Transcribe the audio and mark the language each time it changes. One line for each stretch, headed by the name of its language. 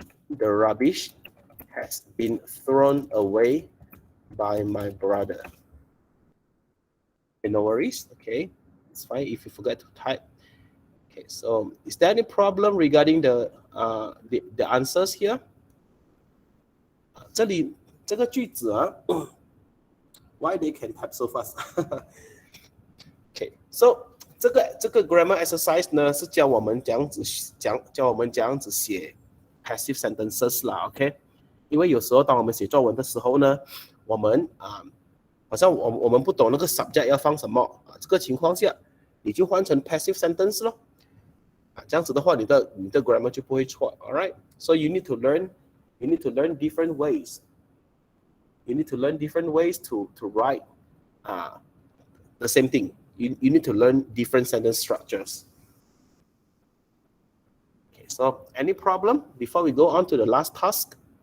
English: The rubbish has been thrown away by my brother. Okay, no worries. Okay, it's fine if you forget to type. Okay, so is there any problem regarding the answers here?
Chinese: 这里这个句子啊
English: why they can type so fast?
Chinese: Okay, so 这个 grammar exercise 呢是教我们这样子写 passive sentences 啦 ，OK？ 因为有时候当我们写作文的时候呢，我们好像我们不懂那个 subject 要放什么啊，这个情况下你就换成 passive sentence 咯。啊，这样子的话，你的 grammar 就不会错。
English: All right, so you need to learn different ways. You need to learn different ways to write the same thing. You need to learn different sentence structures. Okay, so any problem before we go on to the last task?